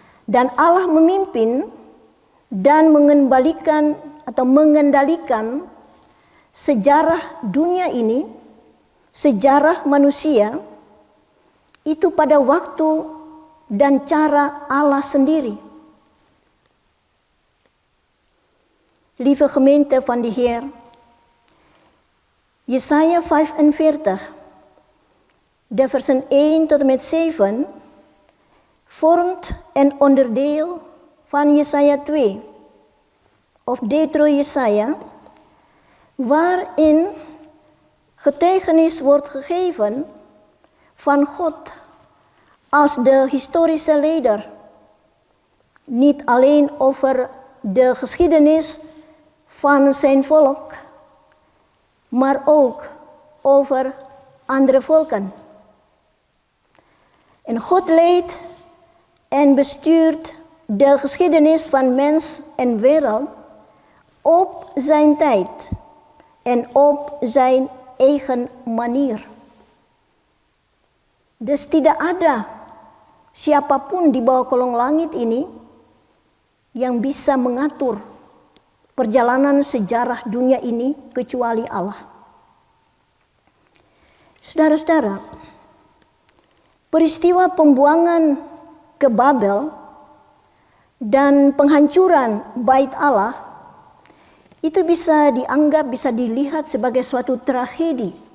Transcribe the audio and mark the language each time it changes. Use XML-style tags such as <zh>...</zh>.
<id>Dan Allah memimpin dan mengembalikan atau mengendalikan sejarah dunia ini, sejarah manusia, itu pada waktu dan cara Allah sendiri.</id> <nl>Lieve gemeente van de Heer, Jesaja 45, de versen 1 tot en met 7, vormt een onderdeel van Jesaja 2 of Deutero Jesaja, waarin getuigenis wordt gegeven van God als de historische leider. Niet alleen over de geschiedenis van zijn volk, maar ook over andere volken. En God leidt en bestuurt de geschiedenis van mens en wereld op zijn tijd en op zijn eigen manier.</nl> <id>Dus tidak ada siapapun di bawah kolong langit ini yang bisa mengatur perjalanan sejarah dunia ini kecuali Allah. Saudara-saudara, peristiwa pembuangan ke Babel dan penghancuran bait Allah itu bisa dianggap, bisa dilihat sebagai suatu tragedi.</id>